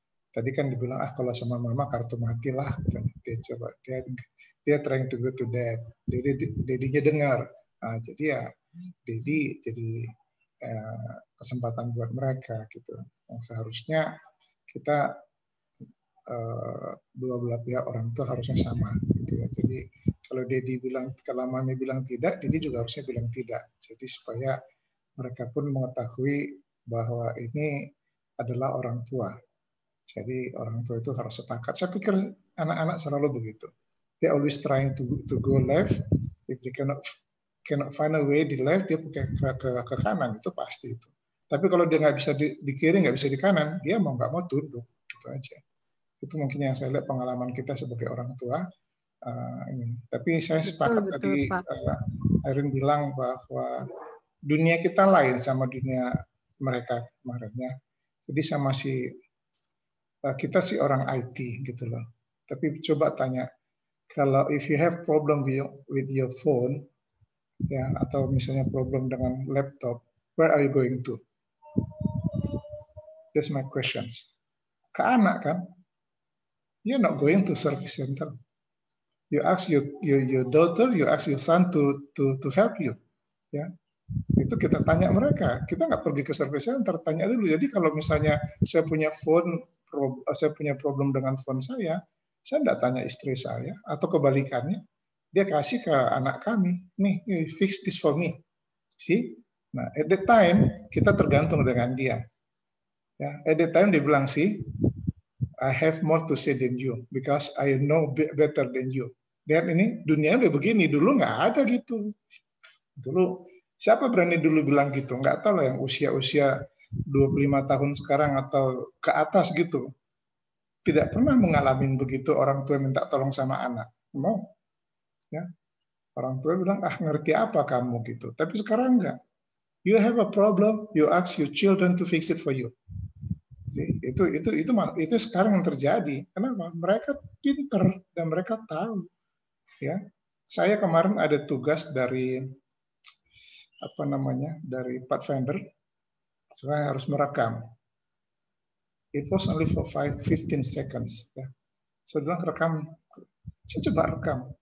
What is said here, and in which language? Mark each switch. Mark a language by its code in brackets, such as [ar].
[id] Tadi kan dibilang kalau sama mama kartu mati lah, dia coba, dia [en] trying to go to dad, [id] dedinya dengar, jadi ya dedi jadi kesempatan buat mereka gitu, yang seharusnya kita dua belah pihak orang tua harusnya sama gitu ya. Jadi kalau mami bilang tidak, Didi juga harusnya bilang tidak. Jadi supaya mereka pun mengetahui bahwa ini adalah orang tua. Jadi orang tua itu harus sepakat. Saya pikir anak-anak selalu begitu. [en] They always trying to go left. If they cannot find a way [id] di left, dia pakai ke kanan, itu pasti itu. Tapi kalau dia nggak bisa di kiri, nggak bisa di kanan, dia mau nggak mau tunduk, gitu aja. Itu mungkin yang saya lihat pengalaman kita sebagai orang tua. Tapi saya sepakat tadi Irene bilang bahwa dunia kita lain sama dunia mereka kemarinnya. Jadi kita sih orang IT gitu loh. Tapi coba tanya, kalau [en] if you have problem with your phone, [id] ya, atau misalnya problem dengan laptop, [en] where are you going to? That's my questions. [id] Ke anak kan, [en] you're not going to service center. You ask your daughter, you ask your son to help you, ya. [id] Itu kita tanya mereka. Kita nggak pergi ke service center, tanya dulu. Jadi kalau misalnya saya punya problem dengan phone saya nggak tanya istri saya, atau kebalikannya, dia kasih ke anak kami, nih, [en] fix this for me. [id] See? Nah, [en] at that time [id] kita tergantung dengan dia. [en] Ya, at that time [id] dia bilang, sih, [en] I have more to say than you because I know better than you. [id] Lihat ini, dunia udah begini, dulu nggak ada gitu. Dulu siapa berani dulu bilang gitu? Nggak tahu lah yang usia 25 tahun sekarang atau ke atas gitu. Tidak pernah mengalami begitu orang tua minta tolong sama anak. No. Ya. Orang tua bilang, ngerti apa kamu gitu. Tapi sekarang enggak. [en] You have a problem, you ask your children to fix it for you. See? [id] Itu sekarang yang terjadi. Kenapa? Mereka pinter dan mereka tahu. Ya. Saya kemarin ada tugas dari dari Pathfinder. Saya harus merekam. [en] It was only for 15 seconds. [id] Ya. Saya bilang rekam. Saya coba rekam.